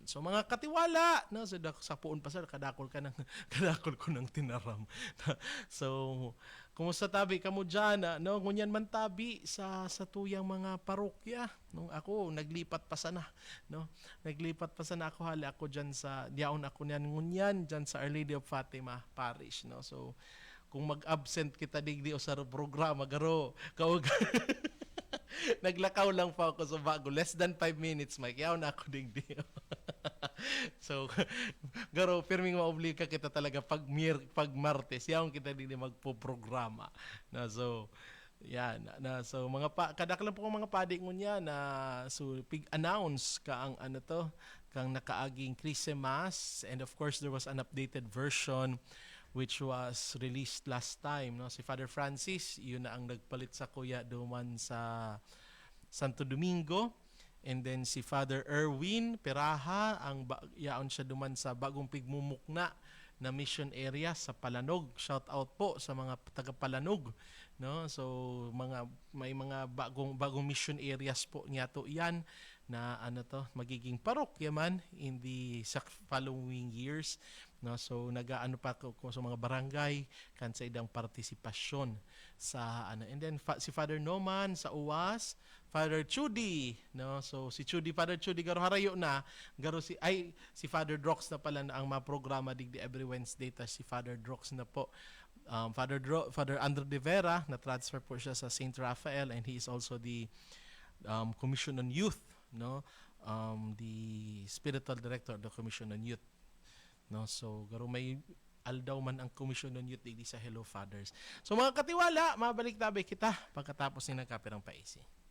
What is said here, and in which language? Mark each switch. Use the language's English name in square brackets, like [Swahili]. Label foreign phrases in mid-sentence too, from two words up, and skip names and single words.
[Bikol] So mga katiwala, no, so sa puon pa sir kadakol ko ng tinaram. So kumusta tabi kamo diyan, no, ngunyan man tabi sa satuyang mga parokya, no. Ako naglipat pa sana, no. Naglipat pa sana ako, hali ako diyan sa diaon ako niyan ngunyan diyan sa Our Lady of Fatima Parish, no. So kung mag-absent kita digdi o sa programa garo kawag naglakaw lang pa ako sa bago. [English] Less than 5 minutes, [Bikol] Mike. Yaw na ako digdi. So, garo, pirming maobliga kita talaga pag Martes. Yaw kita digdi magpo-programa. Na, so, yan. Na, so, kadaklan po mga padi ngunya na so, pig-announce ka ang ano to, kang nakaaging Christmas. [English] And of course, there was an updated version which was released last time, no. [Bikol] Si Father Francis, yun na ang nagpalit sa kuya duman sa Santo Domingo, [English] and then [Bikol] si Father Erwin Peraha ang yaon siya duman sa bagong pigmumukna na mission area sa Palanog. Shout out po sa mga taga Palanog, no. So may mga bagong [English] mission areas [Bikol] po niya to yan na ano to magiging parokya man [English] in the following years, [Bikol] no. So nagaano pa ko sa mga barangay kan sa idang partisipasyon sa ano, [English] and then [Bikol] si Father Noman sa UWAS, Father Chudi, no. So si Father Chudi garo harayo na garo si Father Drox na pala na ang mga programa digdi [English] every Wednesday, [Bikol] ta si Father Drox na po. Father Andrew de Vera na transfer po siya sa St. [English] Raphael, and he is also the Commission on Youth, no. The spiritual director of the Commission on Youth, no. [Bikol] So garo may aldaw man ang Commission on Youth digdi sa Hello Fathers. So mga katiwala, mabalik tabi kita pagkatapos ni nagkapirang paisi.